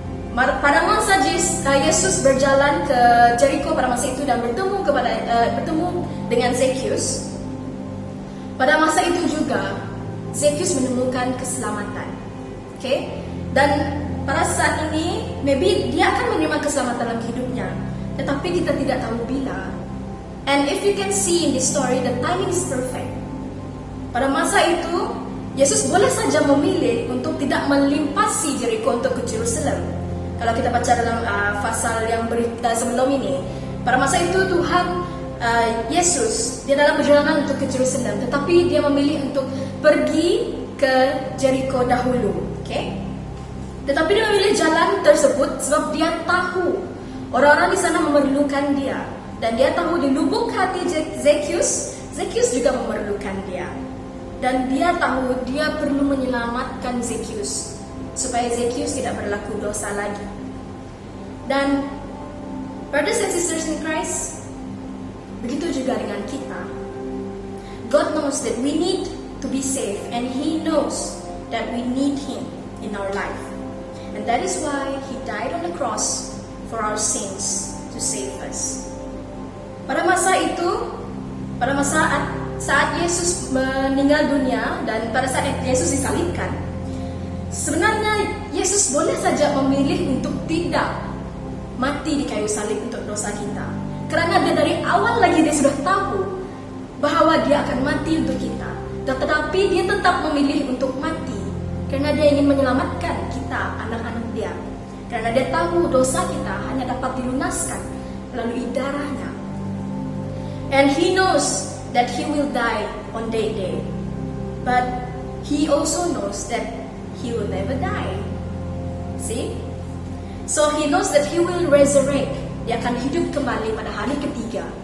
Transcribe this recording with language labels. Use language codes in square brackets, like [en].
[ms] Pada masa Yesus berjalan ke Jericho pada masa itu dan bertemu dengan Zacchaeus, pada masa itu juga Zacchaeus menemukan keselamatan. Okay? Dan pada saat ini maybe dia akan menerima keselamatan dalam hidupnya, tetapi kita tidak tahu bila. [en] And if you can see in this story, the timing is perfect. [ms] Pada masa itu Yesus boleh saja memilih untuk tidak melimpasi Jericho untuk ke Jerusalem. Kalau kita baca dalam pasal yang berita sebelum ini, pada masa itu Tuhan Yesus dia dalam perjalanan untuk ke Jerusalem, tetapi dia memilih untuk pergi ke Jericho dahulu. Okay? Tetapi dia memilih jalan tersebut sebab dia tahu orang-orang di sana memerlukan dia, dan dia tahu di lubuk hati Zacchaeus juga memerlukan dia, dan dia tahu dia perlu menyelamatkan Zacchaeus supaya Zacchaeus tidak berlaku dosa lagi. [en] Dan brothers and sisters in Christ, [ms] begitu juga dengan kita. [en] God knows that we need to be saved, and He knows that we need Him in our life. And that is why He died on the cross for our sins to save us. [ms] Pada masa itu, pada saat Yesus meninggal dunia dan pada saat Yesus disalibkan, sebenarnya Yesus boleh saja memilih untuk tidak mati di kayu salib untuk dosa kita. Karena dia dari awal lagi dia sudah tahu bahwa dia akan mati untuk kita. Tetapi dia tetap memilih untuk mati karena dia ingin menyelamatkan kita, anak-anak dia. Karena dia tahu dosa kita hanya dapat dilunaskan melalui darahnya. [en] And He knows that He will die on that day. But He also knows that He will never die. See? So He knows that He will resurrect. [ms] Dia akan hidup kembali pada hari ketiga.